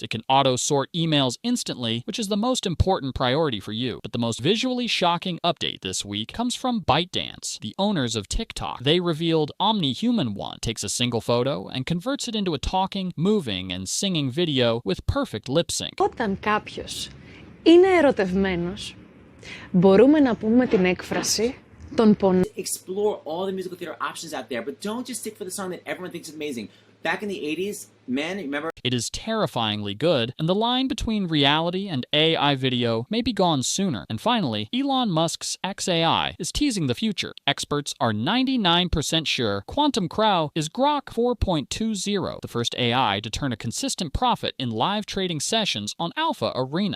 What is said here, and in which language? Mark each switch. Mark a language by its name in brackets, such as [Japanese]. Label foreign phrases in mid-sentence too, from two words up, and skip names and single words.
[English] It can auto-sort emails instantly, which is the most important priority for you. But the most visually shocking update this week comes from ByteDance, the owners of TikTok. They revealed OmniHuman-1 takes a single photo and converts it into a talking, moving, and singing video with perfect lip sync. [Greek] Όταν κάποιος είναι ερωτευμένος, μπορούμε να πούμε την έκφραση τον πονάει. [English] Explore all the musical theater options out there, but don't just stick for the song that everyone thinks is amazing. Back in the 80s, men, remember? It is terrifyingly good, and the line between reality and AI video may be gone sooner. And finally, Elon Musk's XAI is teasing the future. Experts are 99% sure Quantum Crow is Grok 4.20, the first AI to turn a consistent profit in live trading sessions on Alpha Arena.